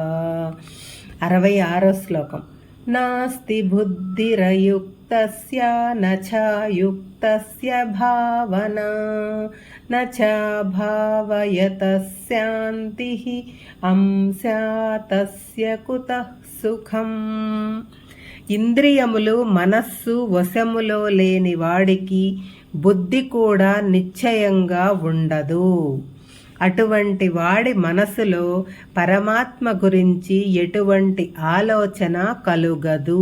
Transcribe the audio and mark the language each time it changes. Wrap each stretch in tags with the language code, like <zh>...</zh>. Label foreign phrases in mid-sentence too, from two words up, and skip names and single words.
<sa>66 श्लोकम्। नास्ति बुद्धिरयुक्तस्य न च युक्तस्य भावना न च भावयतः शान्तिः अंस्यातस्य कुतः सुखम्।</sa> <te>ఇంద్రియములు మనస్సు వశములో లేని వాడికి బుద్ధి కూడా నిశ్చయంగా ఉండదు. అటువంటి వాడి మనసులో పరమాత్మ గురించి ఎటువంటి ఆలోచన కలుగదు.</te>